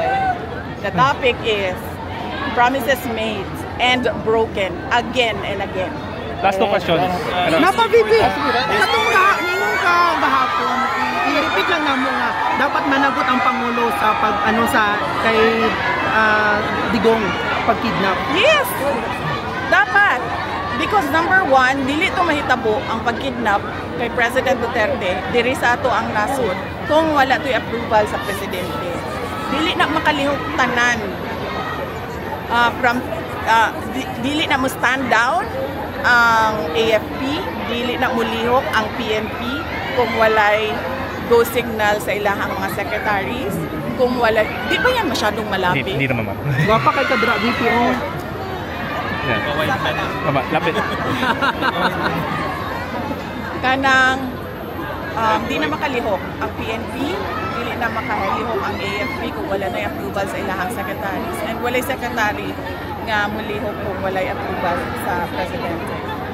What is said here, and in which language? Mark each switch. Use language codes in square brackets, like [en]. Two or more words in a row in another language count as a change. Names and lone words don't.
[en] The topic is promises made and broken again and again. Last two questions. [ceb] Napa-VP. Katong gahapon, i-repeat lang namo nga dapat managot ang Pangulo sa kay Digong pagkidnap. [en] Yes. Dapat. Because number one, [ceb] dili to mahitabo ang pagkidnap kay President Duterte diri sa ato ang nasod kung wala to'y approval sa presidente. Dili na makalihok tanan dili na mo [en] stand down [ceb] ang AFP, dili na mulihok ang PNP kung walay [en] go signal [ceb] sa ilahang mga secretaries, [tl] kung walay, di ba yan masyadong malapit? Hindi naman, ma'am. [ceb] Wapa kay kadra VPO. [tl] Mama, lapit. [ceb] Kanang di na makalihok ang PNP, dili na makalihok ang AFP kung wala na approval sa ilahang secretaries, and walay secretary nga mulihok kung walay approval sa presidente.